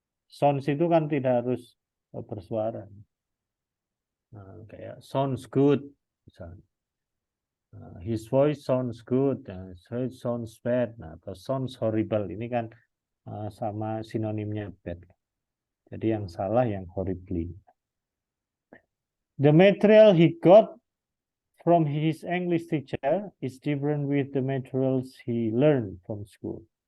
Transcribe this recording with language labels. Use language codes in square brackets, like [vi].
[id] Sounds itu kan tidak harus bersuara. Nah, kayak [en] sounds good, [id] misalnya. [en] His voice sounds good, his voice sounds bad, [id] atau [en] sounds horrible. [id] Ini kan sama sinonimnya bad. Jadi yang salah yang horribly. [en] The material he got from his English teacher is different with the materials he learned from school.